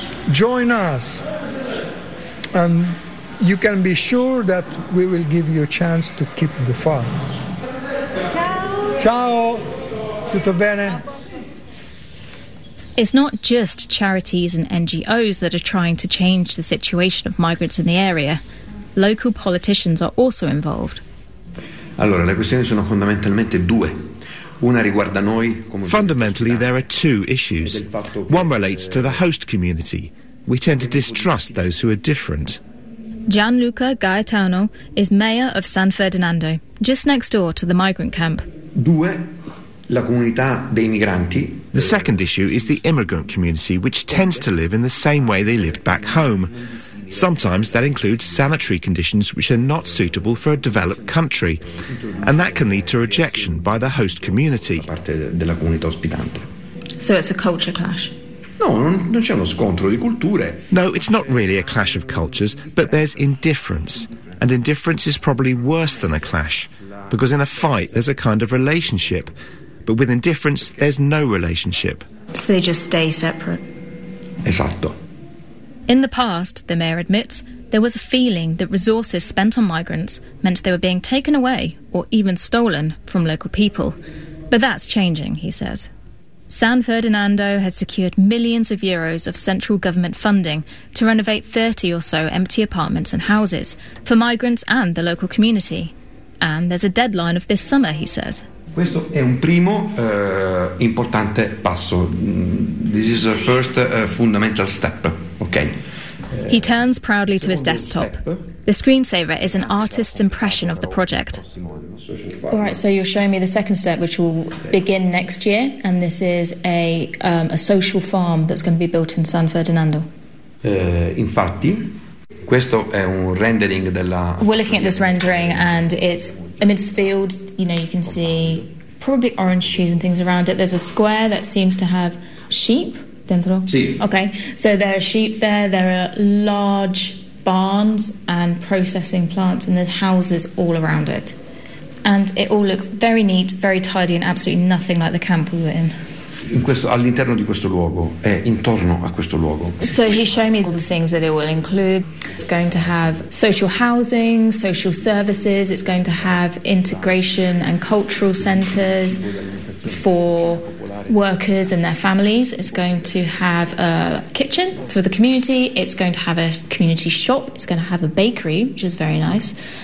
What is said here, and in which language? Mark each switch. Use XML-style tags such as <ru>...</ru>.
<en>Join us, and you can be sure that we will give you a chance to keep the farm.</en> <it>Ciao! Tutto bene?</it> <en>It's not just charities and NGOs that are trying to change the situation of migrants in the area. Local politicians are also involved.</en> <it>Allora, le questioni sono fondamentalmente due.</it> <en>Fundamentally, there are two issues. One relates to the host community. We tend to distrust those who are different. Gianluca Gaetano is mayor of San Ferdinando, just next door to the migrant camp.</en> <it>Due, la comunità dei migranti.</it> <en>The second issue is the immigrant community, which tends to live in the same way they lived back home. Sometimes that includes sanitary conditions which are not suitable for a developed country, and that can lead to rejection by the host community. So it's a culture clash?</en> <it>No, non c'è uno scontro di culture.</it> <en>No, it's not really a clash of cultures, but there's indifference. And indifference is probably worse than a clash, because in a fight there's a kind of relationship, but with indifference there's no relationship. So they just stay separate?</en> <it>Esatto.</it> <en>In the past, the mayor admits, there was a feeling that resources spent on migrants meant they were being taken away or even stolen from local people. But that's changing, he says. San Ferdinando has secured millions of euros of central government funding to renovate 30 or so empty apartments and houses for migrants and the local community. And there's a deadline of this summer, he says.</en> <it>Questo è un primo importante passo.</it> <en>This is a first fundamental step. Okay. He turns proudly to his desktop. The screensaver is an artist's impression of the project. All right, so you're showing me the second step, which will begin next year, and this is a social farm that's going to be built in San Ferdinando.</en> <it>Infatti, questo è un rendering della.</it> <en>We're looking at this rendering, and it's amidst fields. You know, you can see probably orange trees and things around it. There's a square that seems to have sheep dentro.</en> <it>Sí.</it> <en>Okay, so there are sheep there. There are large barns and processing plants, and there's houses all around it. And it all looks very neat, very tidy, and absolutely nothing like the camp we were in.</en> <it>All'interno di questo luogo, intorno a questo luogo.</it> <en>So he showed me all the things that it will include. It's going to have social housing, social services, it's going to have integration and cultural centres for workers and their families. It's going to have a kitchen for the community, it's going to have a community shop, it's going to have a bakery, which is very nice.</en>